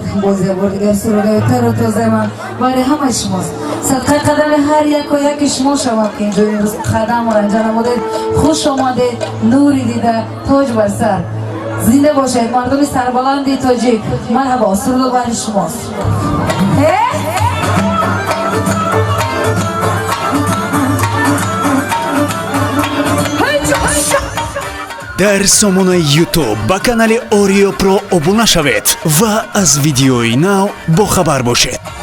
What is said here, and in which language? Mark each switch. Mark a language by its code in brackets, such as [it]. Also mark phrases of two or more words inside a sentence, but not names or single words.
[tg] بازی بردیگر سرودای تر و تازه من برای همه شماست. صدقه قدم هر یک و یک شما شما که اینجا امروز قدم و رنجه نمودید، خوش آمدید، نوری دیده، تاج بر سر. زنده باشید مردم سربلندی تاجیک. مرحبا، سرود برای شماست. дар сомонаи YouTube ба канали Oreo Pro обуна шавед ва аз видеои нав бохабар бошед.